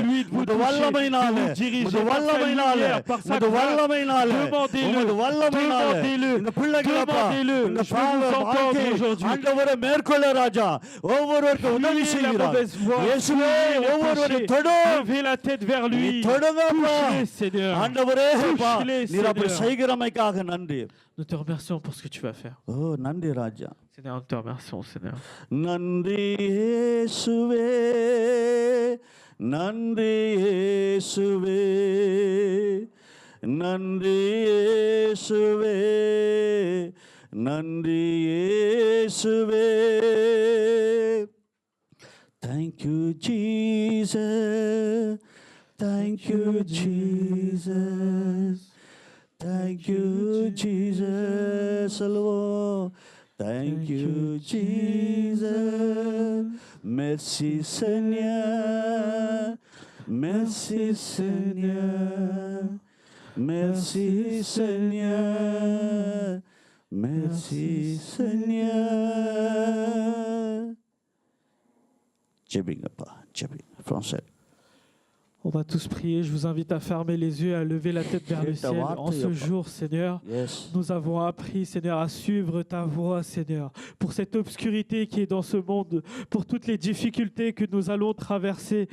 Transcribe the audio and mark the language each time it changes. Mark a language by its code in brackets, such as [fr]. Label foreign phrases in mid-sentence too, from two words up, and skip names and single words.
[ta] உமது வல்லமையினாலே, உமது வல்லமையினாலே, உமது வல்லமையினாலே, உமது வல்லமையினாலே இந்த பிள்ளைகள் அப்பா இந்த பாவ வாழ்க்கையை ஆண்டவரே மேற்கொள்ள ராஜா ஒவ்வொருவருக்கும் உதவி செய்கிறார். இயேசுவே ஒவ்வொருவரையும் தொடும், [fr] la tête vers lui. [ta] தொடுங்கப்பா [fr] Seigneur. [ta] ஆண்டவரே. நீர் அப்படி செய்கிறமைக்காக நன்றி. [fr] Nous te remercions pour ce que tu vas faire. [ta] ஓ நன்றி ராஜா. [fr] Seigneur, nous te remercions, Seigneur. [ta] நன்றி இயேசுவே, நன்றி இயேசுவே, நன்றி இயேசுவே, நன்றி இயேசுவே. [en] Thank you Jesus, thank you Jesus, thank you Jesus. Salvo. Thank you Jesus, [fr] merci Seigneur, merci Seigneur, merci Seigneur, merci Seigneur. [ta] ஜெபிங்கப்பா, ஜெபிங்க. [fr] Français. On va tous prier. Je vous invite à fermer les yeux, à lever la tête vers le ciel. En ce jour, Seigneur, nous avons appris, Seigneur, à suivre ta voie, Seigneur, pour cette obscurité qui est dans ce monde, pour toutes les difficultés que nous allons traverser.